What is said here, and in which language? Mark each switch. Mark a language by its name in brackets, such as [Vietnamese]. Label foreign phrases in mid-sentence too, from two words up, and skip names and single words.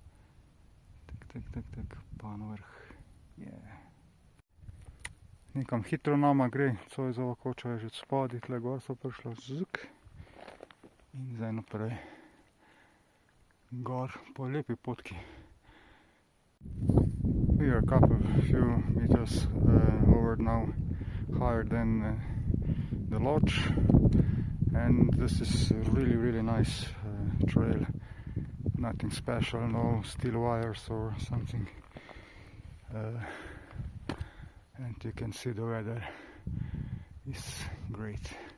[Slovenian] Tak, pa na vrh. Nekam hitro nama gre, Zoisova koča je že spodaj, tle gor so prišla zzk. In zdaj naprej gor po lepi potki. [English] We are a few meters over now, higher than the lodge, and this is a really nice trail. Nothing special, no steel wires or something, and you can see the weather is great.